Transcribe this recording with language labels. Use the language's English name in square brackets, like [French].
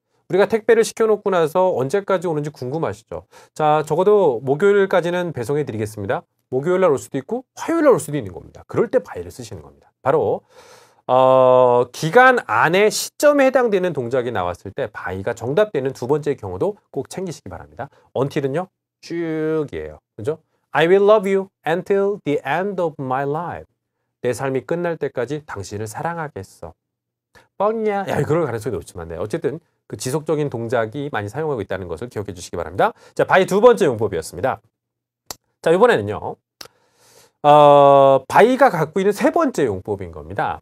[Korean] 우리가 택배를 시켜놓고 나서 언제까지 오는지 궁금하시죠? 자, 적어도 목요일까지는 배송해 드리겠습니다. 목요일 날 올 수도 있고 화요일 날 올 수도 있는 겁니다. 그럴 때 by를 쓰시는 겁니다. 바로 기간 안에 시점에 해당되는 동작이 나왔을 때 by가 정답되는 두 번째 경우도 꼭 챙기시기 바랍니다. until은요. 쭉이에요. 그죠? [English] I will love you until the end of my life. [Korean] 내 삶이 끝날 때까지 당신을 사랑하겠어. 뻥이야. 야, 그럴 가능성이 높지만 네. 어쨌든 그 지속적인 동작이 많이 사용하고 있다는 것을 기억해 주시기 바랍니다. 자, by 두 번째 용법이었습니다. 자, 이번에는요. by가 갖고 있는 세 번째 용법인 겁니다.